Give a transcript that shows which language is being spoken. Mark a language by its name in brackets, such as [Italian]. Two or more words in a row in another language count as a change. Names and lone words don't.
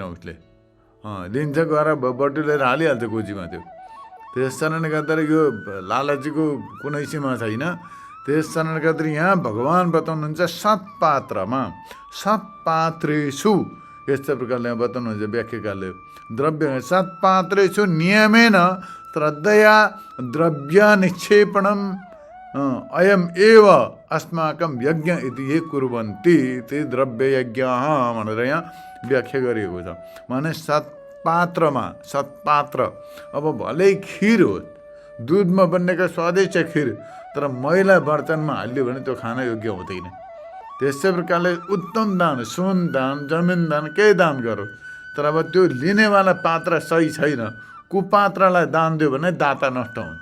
[Nepali] उसले लिन्छ गएर बटुलेर हालिहाल्छ गोजीमा। त्यस कारणले गर्दा यो लालचीको कुनै सीमा छैन। त्यस कारणले गर्दा यहाँ भगवान् बताउनुहुन्छ सत्पात्रमा, सत्पात्रेषु, यस्तो प्रकारले बताउनुहुन्छ व्याख्याकारले। [Sanskrit] द्रव्य सत्पात्रेषु नियमेन श्रद्धया द्रव्य निक्षेपणम अयम एव अस्माकं यज्ञ इति ये कुर्वन्ति। [Nepali] ते द्रव्य यज्ञ भनेर यहाँ व्याख्या गरिएको छ। माने सत्पात्रमा, सत्पात्र, अब भलै खिर हो, दुधमा बनेको स्वादिष्ट खिर, तर मैला बर्तनमा हाल्यो भने त्यो खान योग्य हुँदैन। त्यसै प्रकारले उत्तम दान, सुन दान, जमिन दान, केही दान गरो, तर अब त्यो लिनेवाला पात्र सही छैन, कुपात्रलाई दान दियो भने दाता नष्ट हुन्छ।